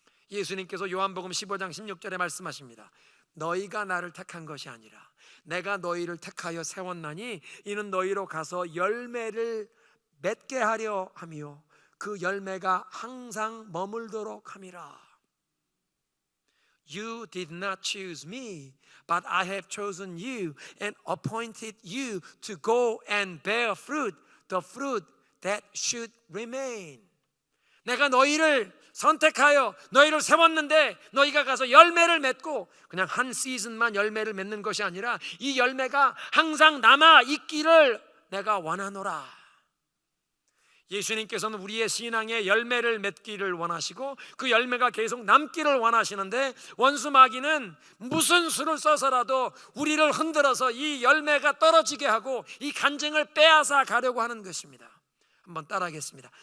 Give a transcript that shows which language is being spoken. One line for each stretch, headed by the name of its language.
Korean: 예수님께서 요한복음 15장 16절에 말씀하십니다. 너희가 나를 택한 것이 아니라 내가 너희를 택하여 세웠나니 이는 너희로 가서 열매를 맺게 하려 하며 그 열매가 항상 머물도록 함이라.
English: You did not choose me, but I have chosen you and appointed you to go and bear fruit, the fruit that should remain.
Korean: 내가 너희를 선택하여 너희를 세웠는데 너희가 가서 열매를 맺고 그냥 한 시즌만 열매를 맺는 것이 아니라 이 열매가 항상 남아 있기를 내가 원하노라. 예수님께서는 우리의 신앙에 열매를 맺기를 원하시고 그 열매가 계속 남기를 원하시는데, 원수 마귀는 무슨 수를 써서라도 우리를 흔들어서 이 열매가 떨어지게 하고 이 간증을 빼앗아 가려고 하는 것입니다. 한번 따라하겠습니다.